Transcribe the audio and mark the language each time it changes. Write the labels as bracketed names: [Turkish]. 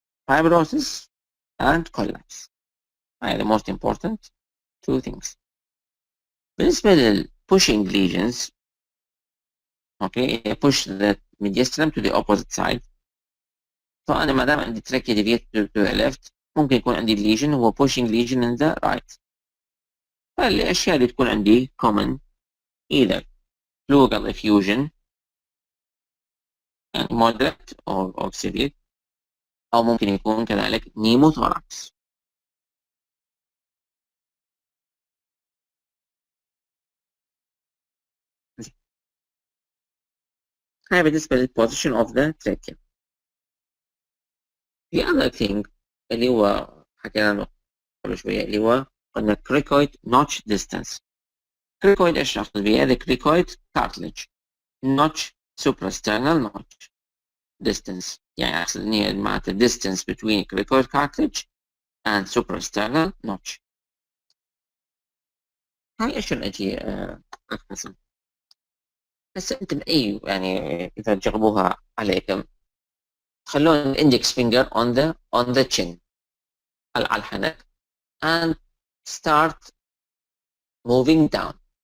[English] fibrosis and collapse are the most important two things. [Arabic] بالنسبة لل [English] pushing lesions، okay, push the mediastinum to the opposite side. [Arabic] فأنا ما دام عندي [English] trachea deviated to the left [Arabic] ممكن يكون عندي [English] lesion هو pushing lesion in the right. [Arabic] فالأشياء اللي تكون عندي common either pleural effusion يعني [English] moderate or severe، [Arabic] أو ممكن يكون كذلك pneumothorax. [English] هاي بالنسبة للposition of the trachea. The other thing [Arabic] اللي هو حكينا عنه قبل شوية اللي هو قلنا [English] cricoid notch distance. cricoid ايش نقصد بيها؟ the cricoid cartilage notch suprasternal notch distance، [Arabic] يعني اقصد ان هي معناتها [English] distance between cricoid cartilage and suprasternal notch. [Arabic] هاي ايش اجي افحصها؟ بس انت باي يعني اذا تجربوها عليكم خلون الاندكس finger [English] on the chin [Arabic] على الحنك and [English] start moving down.